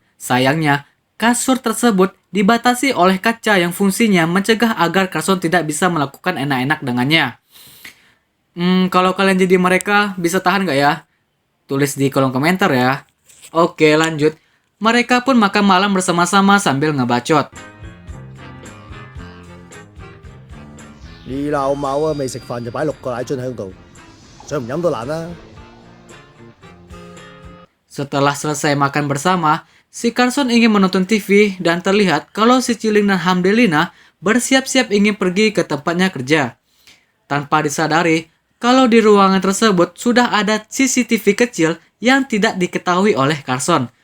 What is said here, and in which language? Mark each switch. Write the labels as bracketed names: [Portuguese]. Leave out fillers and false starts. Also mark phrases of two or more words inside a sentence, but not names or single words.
[Indonesian] Sayangnya, kasur tersebut dibatasi oleh kaca yang fungsinya mencegah agar Carson tidak bisa melakukan enak-enak dengannya. Kalau kalian jadi mereka, bisa tahan gak ya? Tulis di kolom komentar ya. Oke, lanjut. Mereka pun makan malam bersama-sama sambil ngebacot. [Cantonese] 你鬧某啊，未食飯就擺6個奶樽喺度，想唔飲都難啦。 [Indonesian] Setelah selesai makan bersama, si Carson ingin menonton TV dan terlihat kalau si Chiling dan Hamdelina bersiap-siap ingin pergi ke tempatnya kerja. Tanpa disadari, kalau di ruangan tersebut sudah ada CCTV kecil yang tidak diketahui oleh Carson.